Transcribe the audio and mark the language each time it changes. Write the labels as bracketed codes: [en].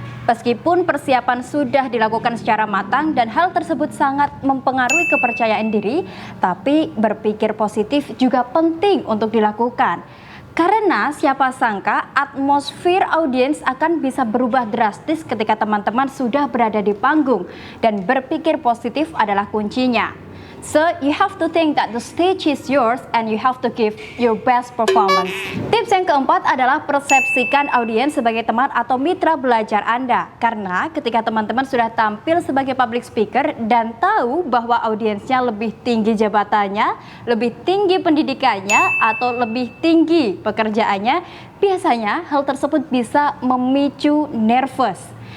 [id] Meskipun persiapan sudah dilakukan secara matang dan hal tersebut sangat mempengaruhi kepercayaan diri, tapi berpikir positif juga penting untuk dilakukan. Karena siapa sangka atmosfer audiens akan bisa berubah drastis ketika teman-teman sudah berada di panggung, dan berpikir positif adalah kuncinya. [en] So, you have to think that the stage is yours and you have to give your best performance. [id] Tips yang keempat adalah persepsikan audiens sebagai teman atau mitra belajar Anda. Karena ketika teman-teman sudah tampil sebagai public speaker dan tahu bahwa audiensnya lebih tinggi jabatannya, lebih tinggi pendidikannya, atau lebih tinggi pekerjaannya, biasanya hal tersebut bisa memicu nervous.